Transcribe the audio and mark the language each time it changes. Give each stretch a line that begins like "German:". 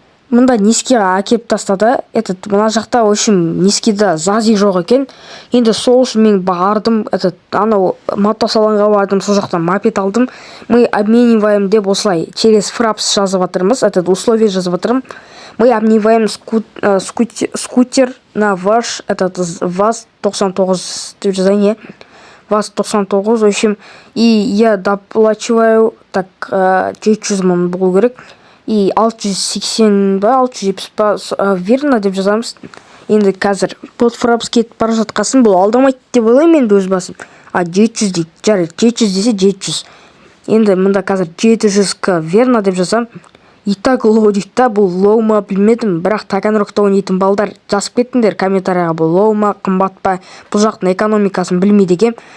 Kazakh: Мұнда низкийға әкеп тастады. Мына жақта низкийда зази жоқ екен. Енді сол үшін мен бардым, анау мотосалонға бардым, сол жақтан мопед алдым.
Russian: Мы обмениваем
Kazakh: деп осылай
Russian: через фрапс
Kazakh: жазып жатырмыз, условие жазып жатырмын.
Russian: Мы обмениваем скутер на ваш, ВАЗ-99
Kazakh: деп жазайын,
Russian: ВАЗ-99, в общем, и я доплачиваю, так, 700
Kazakh: мың болу керек. И 680 ба, 670 ба,
Russian: верно
Kazakh: деп жазамыз. Енді қазір
Russian: под фрапс
Kazakh: кетіп бара жатқасын, бұл алдамайды деп ойлаймын енді өз басым. 700 дейді, жарайды, 700 десе 700. Енді мұнда қазір 700к
Russian: верно
Kazakh: деп жазам. Итак, лоу дейді да, бұл лоу ма білмедім, бірақ Таганрогта ойнайтын балдар жазып кеттіңдер комментарияға, бұл лоу ма, қымбат па, бұл жақтың экономикасын білмейді екем.